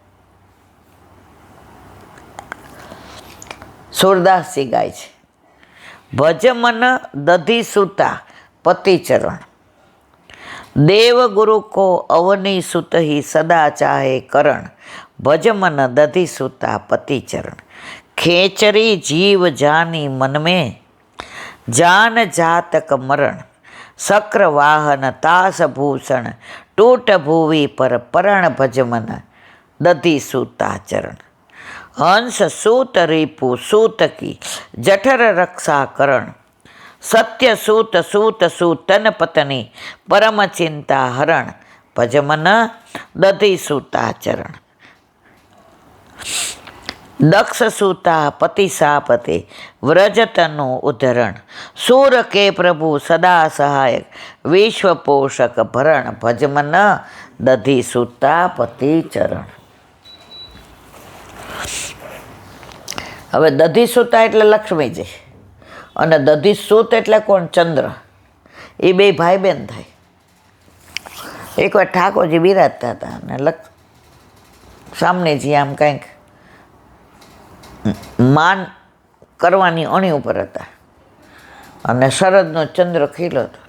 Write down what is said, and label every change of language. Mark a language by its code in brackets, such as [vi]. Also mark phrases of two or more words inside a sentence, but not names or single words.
[gu] સુરદાસજી ગાય છે, [hi] भज मन दधी सूता पति चरण. देव गुरु को अवनी सुत ही सदा चाहे करण. भज मन दधी सूता पति चरण. खेचरी जीव जानी मन में जान जातक मरण. शक्र वाहन तास भूषण टूट भूवि पर परण भज मन दधी सूता चरण. हंस सूत रिपु सूत की जठर रक्षा करण. सत्य सूत सूत सूतन पत्नी परम चिंता हरण. भज मन दधी सूता चरण. दक्ष सूता पति सापते व्रजतनु उद्धरण. सूर के प्रभु सदा सहायक विश्व पोषक भरण. भज मन दधी सूता पति चरण. [gu] હવે દધી સૂતા એટલે લક્ષ્મીજી અને દધી સૂત એટલે કોણ? ચંદ્ર. એ બે ભાઈ બહેન થાય. એકવાર ઠાકોરજી બિરાજતા હતા અને સામનેજી આમ કંઈક માન કરવાની અણી ઉપર હતા અને શરદનો ચંદ્ર ખીલો હતો.